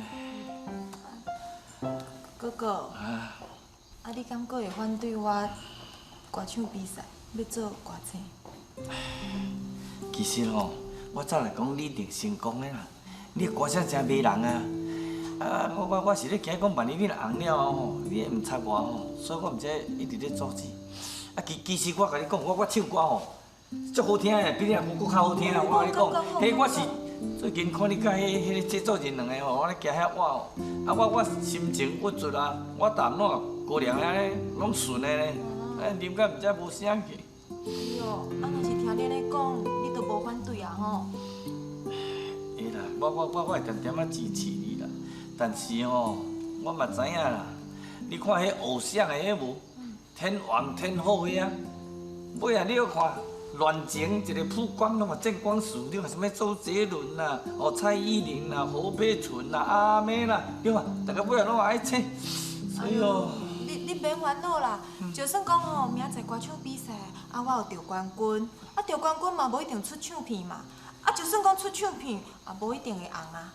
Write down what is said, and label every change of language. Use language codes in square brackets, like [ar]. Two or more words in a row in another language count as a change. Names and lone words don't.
[nan] 哥哥，你敢阁会反对我歌唱比赛要做歌星？其实吼，我早来讲你一定成功的啦。你歌声真迷人啊！我是咧惊讲万一你若红了吼，你会唔插我吼，所以我唔知一直咧阻止。其实我甲你讲，我唱歌吼，足好听的，比你阿姑较好听啊！我甲你讲，嘿，我是最近看你甲迄个制作人两个吼，我咧行遐活吼，我心情郁卒啊，我淡暖高粱安尼拢顺的咧，啉甲唔知无声去。是哦，若是听你咧讲，你都无反对啊吼？会啦，我会点点支持你啦。但是吼，我嘛知影啦，你看迄偶像的迄无天王天后遐，尾啊你要看乱情一个曝光拢嘛见光死，你看什么周杰伦啦、蔡依林啦、侯佩岑啦、阿妹啦，对吧？大家尾啊拢爱唱，所以哦。你免烦恼啦，就算讲吼明仔载歌唱比赛，我有得冠军，得冠军嘛无一定出唱片嘛，就算讲出唱片，也无一定会红啊。